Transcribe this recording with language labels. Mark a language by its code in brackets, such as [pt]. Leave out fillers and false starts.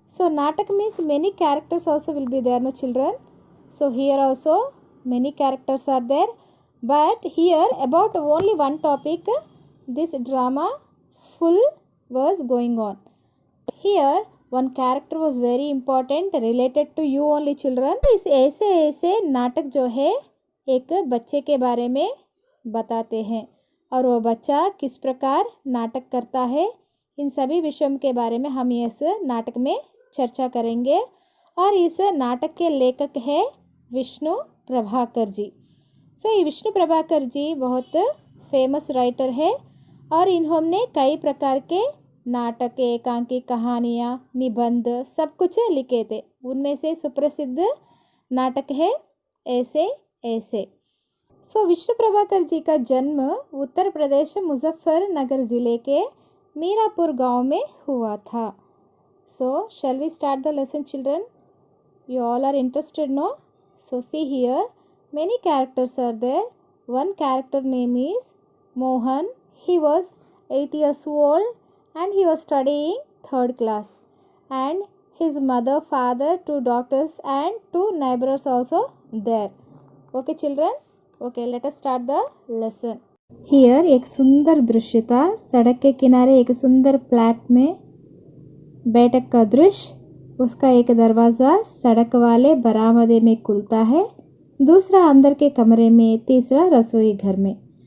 [en] नाटक means many characters also will be there, no children? Here also many characters are there, but here about only one topic this drama full was going on. Here one character was very important related to you only children. [hi] इस ऐसे ऐसे नाटक जो है एक बच्चे के बारे में बताते हैं और वो बच्चा किस प्रकार नाटक करता है, इन सभी विषयों के बारे में हम इस नाटक में चर्चा करेंगे। और इस नाटक के लेखक है विष्णु प्रभाकर जी। ये विष्णु प्रभाकर जी बहुत फेमस राइटर है और इन्होंने कई प्रकार के नाटक, एकांकी, कहानियाँ, निबंध सब कुछ लिखे थे। उनमें से सुप्रसिद्ध नाटक है ऐसे ऐसे। विष्णु प्रभाकर जी का जन्म उत्तर प्रदेश मुजफ्फरनगर ज़िले के मीरापुर गांव में हुआ था। [en] Shall we start the lesson children? You all are interested, no? See here, many characters are there. One character name is Mohan. He was 8 years old and he was studying 3rd class. And his mother, father, 2 doctors and 2 neighbors also there. Okay children? Okay, let us start the lesson. [hi] Here एक सुंदर दृश्य था। सड़क के किनारे एक सुंदर flat में बैठक का दृश्य। उसका एक दरवाज़ा सड़क वाले बरामदे में खुलता है, दूसरा अंदर के कमरे में, तीसरा रसोई घर में।